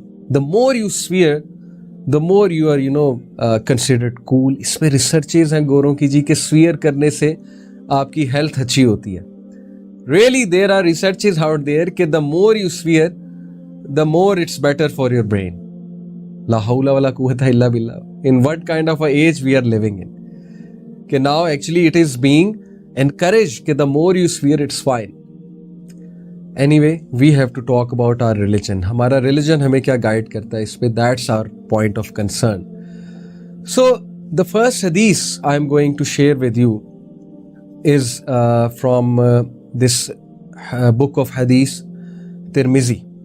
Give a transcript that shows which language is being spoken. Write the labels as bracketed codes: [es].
[en] The more you swear, the more you are, considered cool. [ur] اس پہ researches ہیں گوروں کی جی کہ سویئر کرنے سے آپ کی ہیلتھ اچھی ہوتی ہے. [en] Really, there are researches out there کہ the more you swear, the more it's better for your brain. [ar] لا حول ولا قوۃ الا باللہ. [en] In what kind of a age we are living in? کہ now actually it is being encouraged کہ the more you swear, it's fine. Anyway, we have to talk about our religion. [ur] ہمارا religion ہمیں کیا guide کرتا ہے اس پہ, [en] that's our point of concern. So, the first hadith I am going to share with you is from this book of hadith, Tirmizi.